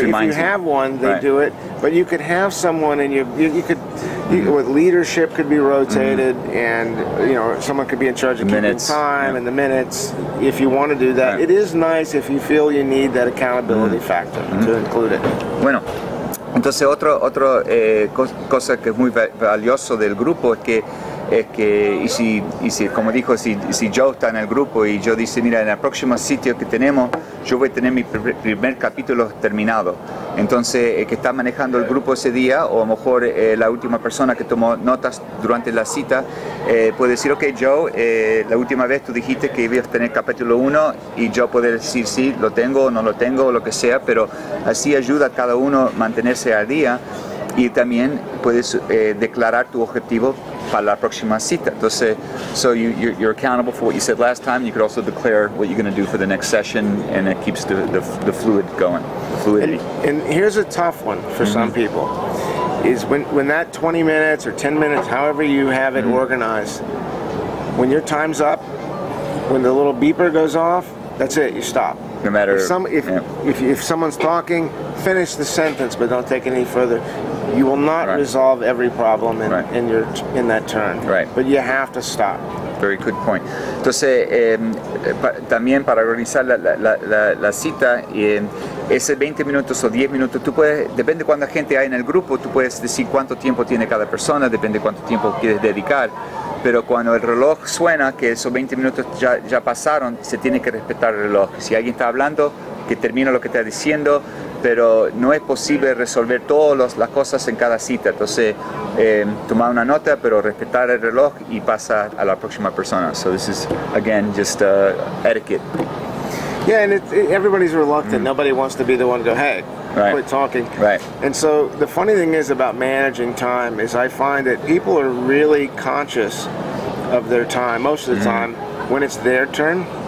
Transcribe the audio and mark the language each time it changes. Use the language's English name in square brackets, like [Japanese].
[English] if you have one, they do it. But you could have someone, and you could, with leadership could be rotated, and someone could be in charge of keeping time and the minutes. If you want to do that, it is nice if you feel you need that accountability factor to include it. [Spanish] Bueno. Entonces otra cosa que es muy valioso del grupo es que es que, y si como dijo, si Joe está en el grupo y Joe dice, mira, en el próximo sitio que tenemos, yo voy a tener mi primer capítulo terminado. Entonces, el que está manejando el grupo ese día, o a lo mejor la última persona que tomó notas durante la cita, puede decir, ok, Joe, la última vez tú dijiste que ibas a tener capítulo 1 y yo puedo decir sí, lo tengo o no lo tengo, o lo que sea, pero así ayuda a cada uno a mantenerse al día y también puedes declarar tu objetivo para la próxima cita. [English] Entonces, so you're accountable for what you said last time. You could also declare what you're going to do for the next session, and it keeps the fluid going, the fluidity. And here's a tough one for some people, is when that 20 minutes or 10 minutes, however you have it organized, when your time's up, when the little beeper goes off, that's it, you stop. No matter if someone's talking, finish the sentence, but don't take it any further. You will not resolve every problem in that turn. Right. But you have to stop. Very good point. [Spanish] Entonces, también para organizar la cita, ese 20 minutos o 10 minutos, tú puedes, depende de cuánta gente hay en el grupo, tú puedes decir cuánto tiempo tiene cada persona, depende de cuánto tiempo quieres dedicar. Pero cuando el reloj suena, que esos 20 minutos ya pasaron, se tiene que respetar el reloj. Si alguien está hablando, que termine lo que está diciendo, pero no es posible resolver todas las cosas en cada cita. Entonces, tomar una nota, pero respetar el reloj y pasa a la próxima persona. [English] So this is, again, just etiquette. Yeah, and everybody's reluctant. Nobody wants to be the one to go, hey, quit talking. Right. And so the funny thing is about managing time is I find that people are really conscious of their time most of the time when it's their turn.